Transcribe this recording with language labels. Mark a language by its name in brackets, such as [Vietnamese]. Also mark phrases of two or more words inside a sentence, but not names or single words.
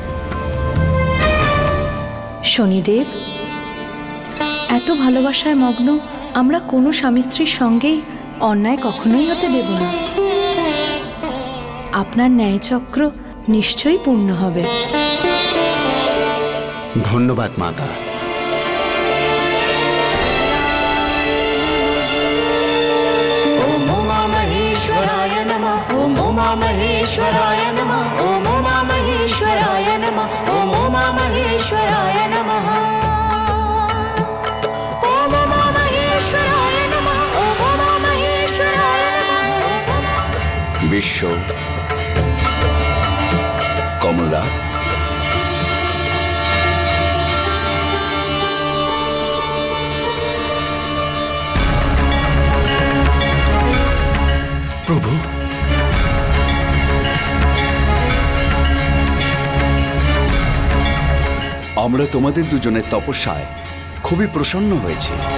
[Bangla] শনিদেব, এত ভালোবাসায় মগ্ন আমরা কোনো স্বামী স্ত্রীর সঙ্গেই অন্যায় কখনোই হতে দেব না। আপনার ন্যায়চক্র নিশ্চয়ই পূর্ণ হবে। ধন্যবাদ মাতা। [Sanskrit] ओम उमा महेश्वराय नमः। ओम उमा महेश्वराय नमः। ओम उमा महेश्वराय नमः। ओम उमा महेश्वराय नमः। ओम उमा महेश्वराय नमः। ओम उमा महेश्वराय नमः। [Bangla] বিশ্ব, কমলা, প্রভু, আমরা তোমাদের দুজনের তপস্যায় খুবই প্রসন্ন হয়েছি।